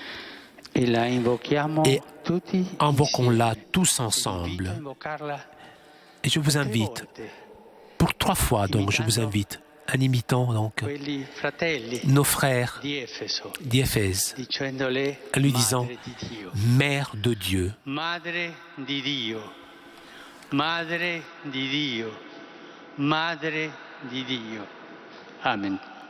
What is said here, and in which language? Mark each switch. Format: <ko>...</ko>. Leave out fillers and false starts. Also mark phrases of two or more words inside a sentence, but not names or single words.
<fr>Et invoquons-la tous ensemble. Et je vous invite, pour 3 fois donc, je vous invite, en imitant donc nos frères d'Éphèse, en lui disant Mère de Dieu.</fr> <it>Madre di Dio, Madre di Dio, Madre di Dio. Amen.</it>